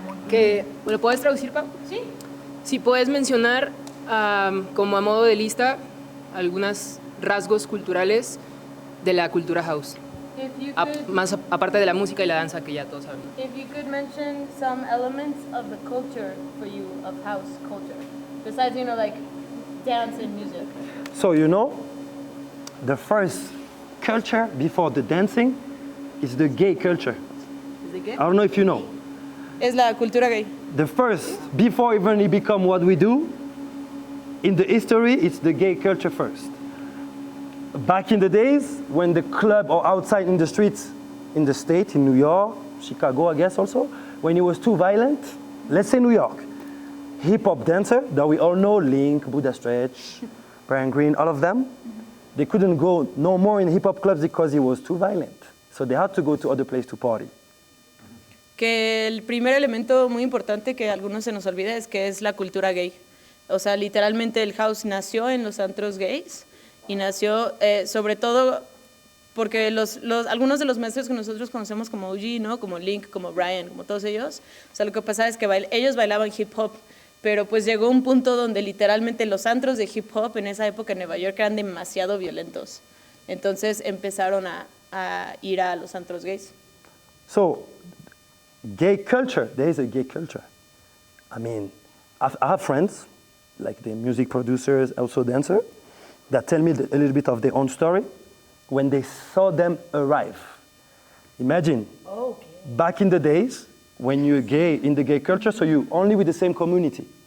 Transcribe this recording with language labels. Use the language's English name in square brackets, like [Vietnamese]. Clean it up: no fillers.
[Spanish] ¿Me lo puedes traducir, Pau? Sí. Si puedes mencionar, como a modo de lista, algunos rasgos culturales de la cultura house. Más aparte de la música y la danza que ya todos sabemos. [English] If you could mention some elements of the culture for you, of house culture, besides, like dance and music. So the first culture before the dancing is the gay culture. Is it gay? I don't know if you know. [Spanish] Es la cultura gay. [English] The first, before even it become what we do, in the history, it's the gay culture first. Back in the days, when the club or outside in the streets, in the state, in New York, Chicago, I guess also, when it was too violent, let's say New York, hip-hop dancer that we all know, Link, Buddha Stretch, Brian Green, all of them, they couldn't go no more in hip-hop clubs because it was too violent. So they had to go to other places to party. [Spanish] Que el primer elemento muy importante que a algunos se nos olvida es que es la cultura gay. O sea, literalmente el house nació en los antros gays y nació sobre todo porque algunos de los maestros que nosotros conocemos como OG, ¿no? Como Link, como Brian, como todos ellos, o sea, lo que pasaba es que ellos bailaban hip hop, pero pues llegó un punto donde literalmente los antros de hip hop en esa época en Nueva York eran demasiado violentos. Entonces empezaron a ir a los antros gays. [English] So, gay culture, there is a gay culture. I mean, I have friends, like the music producers, also dancers, that tell me a little bit of their own story when they saw them arrive. Imagine, back in the days, when you're gay, in the gay culture, so you're only with the same community.